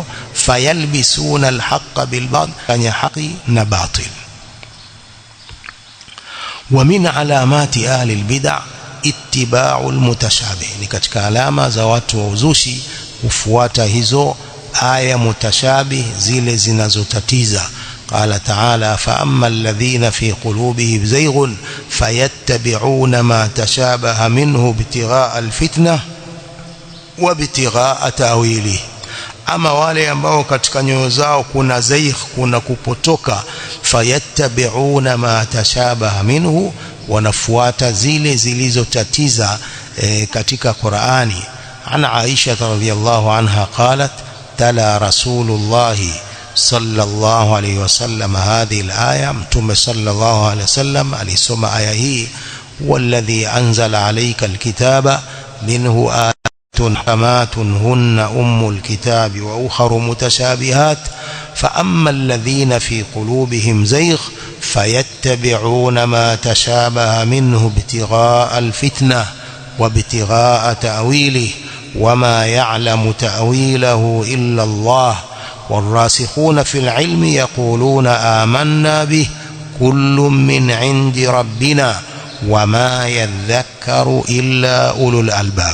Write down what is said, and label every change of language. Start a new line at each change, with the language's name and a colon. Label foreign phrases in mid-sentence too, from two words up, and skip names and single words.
Arabic: فيلبسون الحق بالباطل,
Swahili: kanya haki na batil.
Arabic: ومن علامات أهل البدع اتباع المتشابه,
Swahili: ni katika alama za watu wa uzushi kufuata hizo aya mutashabih, zile zinazotatiza.
Arabic: قال تعالى فأما الذين في قلوبهم زيغ فيتبعون ما تشابه منه ابتغاء الفتنة وابتغاء تأويله.
Swahili: Ama wale ambao katika nyoyo zao kuna zaigh, kuna kupotoka,
Arabic: فيتبعون ما تشابه منه,
Swahili: wanafuata zile zilizotatiza katika Qur'ani.
Arabic: عن عائشة رضي الله عنها قالت تلا رسول الله صلى الله عليه وسلم هذه الآية, mtume صلى الله عليه
Swahili: wasallam alisoma aya hii,
Arabic: والذي أنزل عليك الكتاب منه حكمات هن أم الكتاب وأخر متشابهات فأما الذين في قلوبهم زيغ فيتبعون ما تشابه منه ابتغاء الفتنة وابتغاء تأويله وما يعلم تأويله إلا الله والراسخون في العلم يقولون آمنا به كل من عند ربنا وما يذكر إلا أولو الألباب.